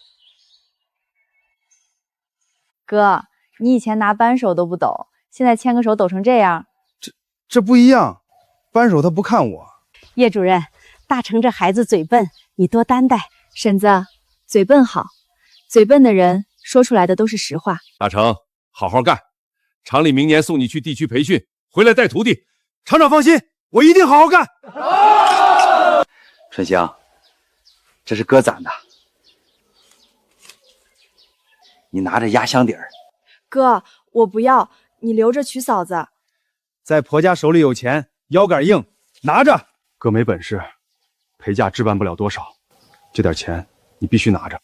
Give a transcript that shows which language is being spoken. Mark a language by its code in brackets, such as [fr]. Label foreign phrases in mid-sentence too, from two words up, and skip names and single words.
[zh] 哥，你以前拿扳手都不抖，現在牽個手抖成這樣。這不一樣。扳手他不看我。葉主任，大成這孩子嘴笨，你多擔待。嬸子，嘴笨好，嘴笨的人說出來的都是實話。大成，好好幹，廠裡明年送你去地區培訓，回來帶徒弟。廠長放心，我一定好好幹。春香，這是哥攢的，你拿着壓箱底兒。哥，我不要，你留着娶嫂子。在婆家手裡有錢，腰桿硬，拿着。哥沒本事，陪嫁置辦不了多少，這點錢你必須拿着。